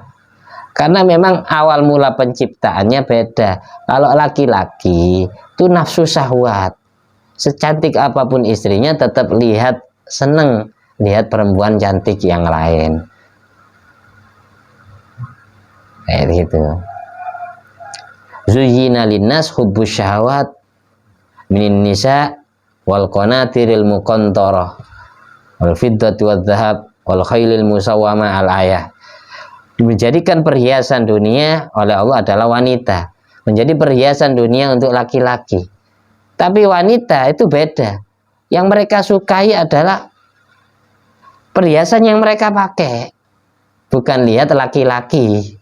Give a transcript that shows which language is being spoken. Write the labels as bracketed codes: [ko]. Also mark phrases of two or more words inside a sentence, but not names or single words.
[id] Karena memang awal mula penciptaannya beda. Kalau laki-laki itu nafsu syahwat, secantik apapun istrinya tetap seneng lihat perempuan cantik yang lain. Kayak gitu. [ar] زين للناس حب الشهوات من النساء والقناطير المقنطرة والفضة والذهب والخيل المسومة الآية. [id] Menjadikan perhiasan dunia oleh Allah adalah wanita, menjadi perhiasan dunia untuk laki-laki. Tapi wanita itu beda. Yang mereka sukai adalah perhiasan yang mereka pakai, bukan lihat laki-laki.